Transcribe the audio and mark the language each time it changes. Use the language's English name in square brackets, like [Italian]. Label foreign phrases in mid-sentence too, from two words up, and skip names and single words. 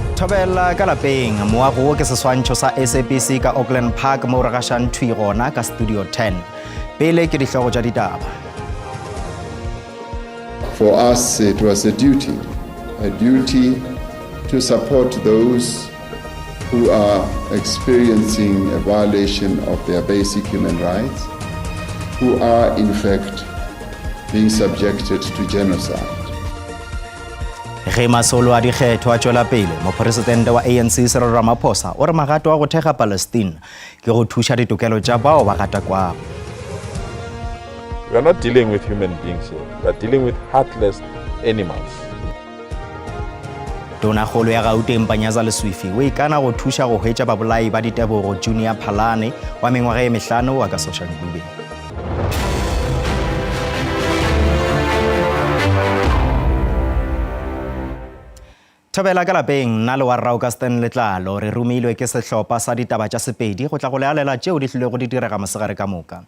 [Northern Sotho] Thobela ka lapeng moago ke seswantšho sa SABC ka Auckland Park mo re gašang thwi gona ka Studio 10. Pele ke dihlogo tša ditaba. [English] For us, it was a duty to support those who are experiencing a violation of their basic human rights, who are in fact being subjected to genocide. [Northern Sotho] Ge masolo a dikgetho a tšwela pele mopresidente wa ANC Cyril Ramaphosa o re magato a go thega Palestine ke go thuša ditokelo tša bao ba gatakwago. [English] We are not dealing with human beings here. We are dealing with heartless animals. [Northern Sotho] Tonakgolo ya Gauteng Panyaza Leswifi o ikana go thuša go hwetša babolai ba ditebogo Junior Phalane wa mengwaga ye 5 wa ka [English] social media. [Northern Sotho] Thobela ka lapeng nna le wa rrao ka Stan Letlalo re rumilwe ke sehlopa sa ditaba tša Sepedi go tla go lealela tšeo di hlile go di direga mosegare ka moka.